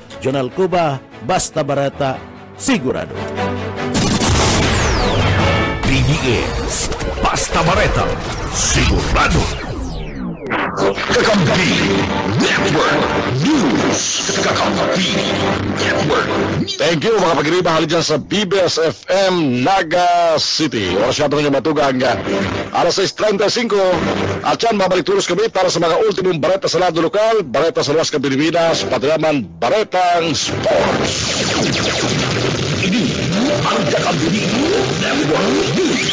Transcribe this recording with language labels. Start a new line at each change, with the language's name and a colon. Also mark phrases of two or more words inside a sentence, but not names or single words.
Bikol: Jonal Cuba, basta barata, sigurado. PDS, basta barata, sigurado. Kakampi Network News. Kakampi Network.
English: Thank you
Bikol: mga pag-iriba halid dyan sa BBS FM Naga City. Oras yata nyo matugang alas 6:35 at yan mabalik tulos kami para sa mga ultimong bareta sa lado lokal, bareta sa luwas ka Pilipinas, pati naman baretang sports. Ini ang Kakampi Network News.